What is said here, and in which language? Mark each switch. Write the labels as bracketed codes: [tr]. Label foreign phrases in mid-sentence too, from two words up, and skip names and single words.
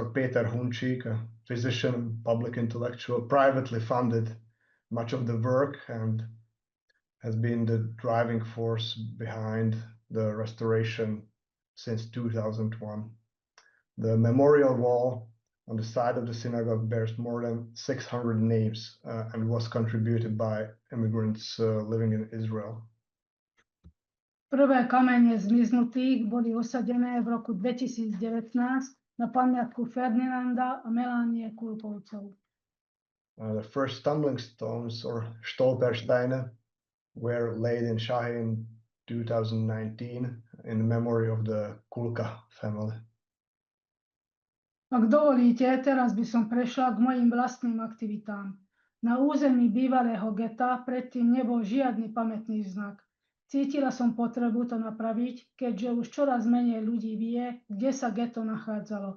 [en] Peter Hunčík, a physician and public intellectual, privately funded much of the work and has been the driving force behind the restoration since 2001. The memorial wall on the side of the synagogue bears more than 600 names and was contributed by immigrants living in Israel. [sk] Prvé kamene zmiznutých boli usadené v roku 2019 na pamiatku Ferdinanda a Melanie Kulkovcov. [en] The first stumbling stones, or Stolpersteine, were laid in Shahy in 2019 in memory of the Kulka family. [sk] Ak dovolíte, teraz by som prešla k mojim vlastným aktivitám. Na území bývalého geta predtým nebol žiadny pamätný znak. Cítila som potrebu to napraviť, keďže už čoraz menej ľudí vie, kde sa geto nachádzalo.